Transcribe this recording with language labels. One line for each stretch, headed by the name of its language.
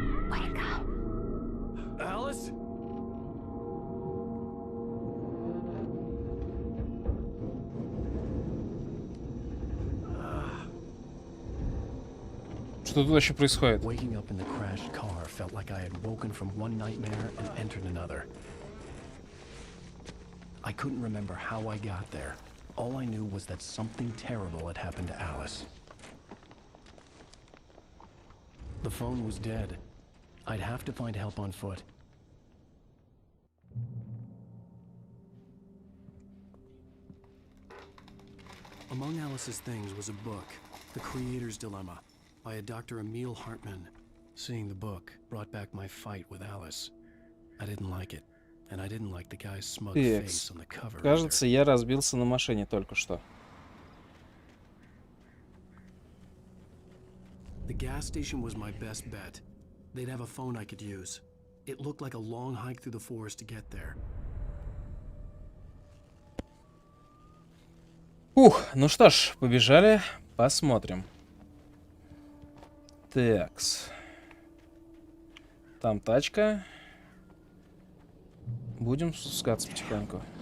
English: Wake up. Alice?
Russian: Что тут вообще происходит?
English: Waking up in the crashed car felt like I had woken from one nightmare and entered another. I couldn't remember how I got there. All I knew was that something terrible had happened to Alice. The phone was dead. I'd have to find help on foot. Among Alice's things was a book, The Creator's Dilemma, by a Dr. Emil Hartman. Seeing the book brought back my fight with Alice. I didn't like it, and I didn't like the guy's smug face on the cover.
Russian: Кажется, я разбился на машине только что.
English: The gas station was my best bet. They'd have a phone I could use. It looked like a long hike through the forest to get there.
Russian: Ух, ну что ж, побежали, посмотрим. Такс. Там тачка. Будем спускаться потихоньку.